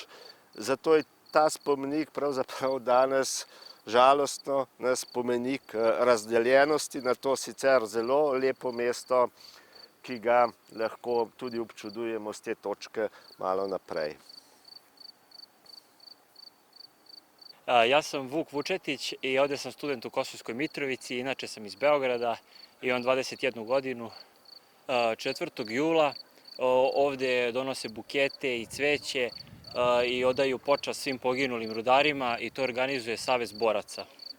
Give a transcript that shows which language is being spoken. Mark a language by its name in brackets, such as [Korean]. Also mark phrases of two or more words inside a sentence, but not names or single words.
[Slovenian] Zato je ta spomenik pravzaprav danes žalostno spomenik razdeljenosti na to sicer zelo lepo mesto, ki ga lahko tudi občudujemo s te točke malo naprej. [Serbian] Ja sam Vuk Vučetić i ovdje sam student u Kosovskoj Mitrovici, inače sam iz Beograda, imam 21 godinu. 4. jula ovdje donose bukete i cveće i odaju počast svim poginulim rudarima i to organizuje Savez boraca.